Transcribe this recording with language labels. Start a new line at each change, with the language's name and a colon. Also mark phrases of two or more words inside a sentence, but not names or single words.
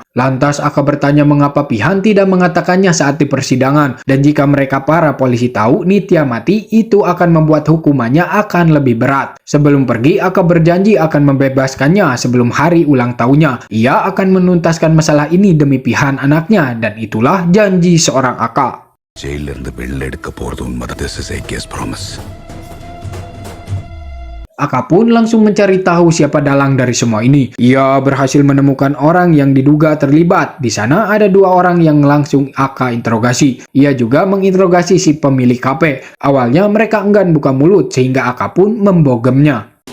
Indonesian: Lantas Aka bertanya mengapa Pihan tidak mengatakannya saat di persidangan, dan jika mereka para polisi tahu Nitya mati, itu akan membuat hukumannya akan lebih berat. Sebelum pergi, Aka berjanji akan membebaskannya sebelum hari ulang tahunnya. Ia akan menuntaskan masalah ini demi Pihan anaknya, dan itulah janji seorang Aka.
Tamil: ஜெயில இருந்து வெளில எடுக்க போறது உண்மைதான்.
English: This is AK's promise.
Indonesian: Aka pun langsung mencari tahu siapa dalang dari semua ini. Ia berhasil menemukan orang yang diduga terlibat. Di sana ada dua orang yang langsung Aka interogasi. Ia juga menginterogasi si pemilik kafe. Awalnya mereka enggan buka mulut sehingga Aka pun membogemnya.